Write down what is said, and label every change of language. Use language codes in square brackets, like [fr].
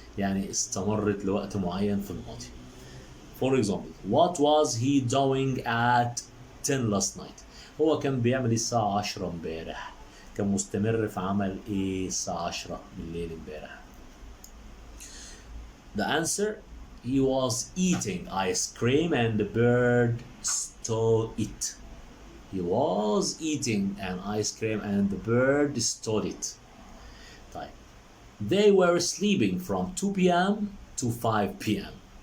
[ar] يعني استمرت لوقت معين في الماضي. [en] For example, what was he doing at 10 last night؟ [ar] هو كان بيعمل الساعة 10 امبارح. كان مستمر في عمل ايه الساعة 10 بالليل امبارح. [en] The answer, he was eating ice cream and the bird stole it. He was eating an ice cream and the bird stole it. [ar] طيب. [en] They were sleeping from 2 p.m. to 5 p.m.